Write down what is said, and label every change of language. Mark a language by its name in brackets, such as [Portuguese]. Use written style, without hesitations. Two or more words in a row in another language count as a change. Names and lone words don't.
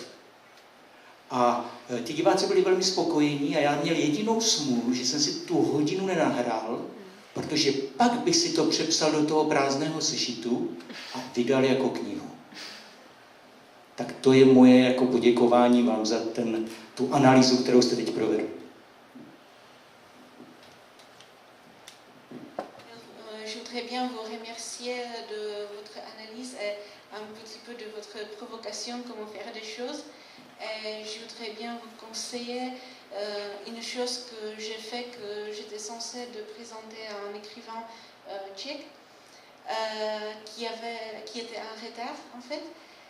[Czech] A ti diváci byli velmi spokojení a já měl jedinou smůlu, že jsem si tu hodinu nenahrál, protože pak bych si to přepsal do toho prázdného sešitu a vydal jako knihu. Tak to je moje jako poděkování vám za tu analýzu, kterou jste teď provedli. [French] Je voudrais bien vous remercier de votre analyse et un petit peu de votre provocation, comment faire des choses. Et je voudrais bien vous conseiller une chose que j'ai fait, que j'étais censée de présenter à un écrivain tchèque qui était en retard en fait.